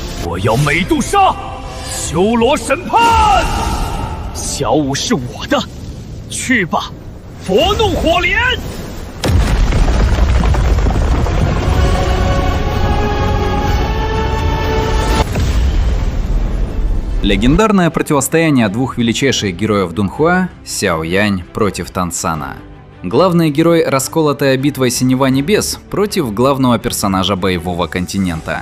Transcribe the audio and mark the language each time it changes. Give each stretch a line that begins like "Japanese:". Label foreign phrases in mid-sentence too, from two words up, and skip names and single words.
Chinese: 我要美杜莎，修罗审判。小舞是我的，去吧，佛怒火莲。
Russian: Легендарное противостояние двух величайших героев Дунхуа – Сяо Янь против Тансана. Главный герой расколотая битвой Синева Небес против главного персонажа боевого континента.